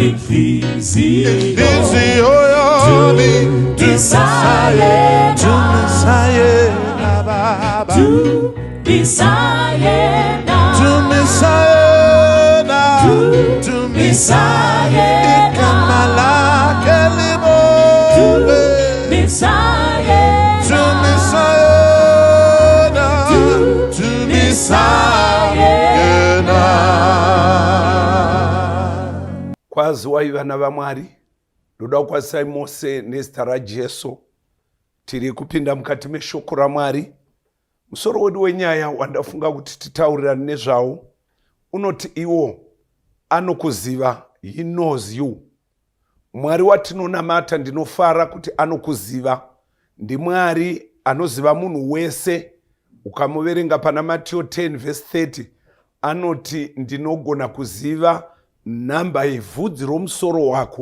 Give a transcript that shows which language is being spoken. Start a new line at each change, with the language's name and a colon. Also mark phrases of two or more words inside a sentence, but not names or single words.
Zulu: enhliziyo yami tumisa yena baba tumisa yena ikama lake libonge tumisa yena
Shona: kwaziwa ivana vaMwari ndoda kukwazisai mose nezita raJesu tiri kupinda mukati meshoko raMwari. Musoro wedu wenyaya wandafunga kuti titaurirane nezvawo unoti iwo anokuziva,
English: he knows you.
Shona: Mwari watinonamata ndinofara kuti anokuziva ndiMwari anoziva munhu wese. Ukamuverenga pana Matthew 10:30 anoti ndinogona kuziva nhamba yevhudzi romusoro wako.